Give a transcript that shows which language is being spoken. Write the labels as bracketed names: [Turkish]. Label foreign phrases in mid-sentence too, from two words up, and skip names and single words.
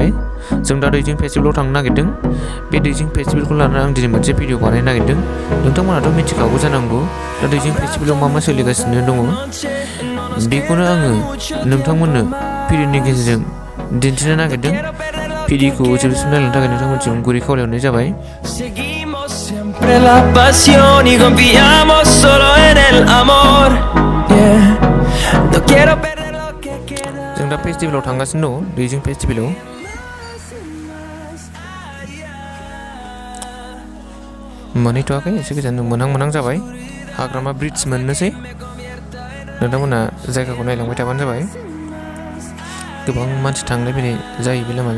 [Bodo] जों दा दैजिं फेस्टिभेलाव थांनो नागिरदों। बे दैजिं फेस्टिभेलखौ लानानै आं दिनै मोनसे भिडिअ बानायनो नागिरदों। नोंथांमोनाथ' मिथिखागौ जानांगौ दा दैजिं फेस्टिभेलाव मा सोलिगासिनो दङ। बेखौनो आङो नोंथांमोननो भिडिअनि गेजेरजों दिन्थिनो नागिरदों। भिडिअखौ जोबसिम नायनो थाखाय नोंथांमोनसिम गुरै खावलायहरनाय जाबाय। [Spanish] La pasión y confiamos solo en el amor. No quiero perder lo que queda. [Bodo] जों दा फेस्टिभेलाव थांगासिनो दं दैजिं फेस्टिभेलाव। मोनहैथ'वाखै एसे गोजान मोनहां जाबाय। हाग्रामा ब्रिज मोननोसै। नोंथांमोना जायगाखौ नायलांबाय थाबानो जाबाय। गोबां मानसि थांलाय फैलाय जायो बे लामाजों।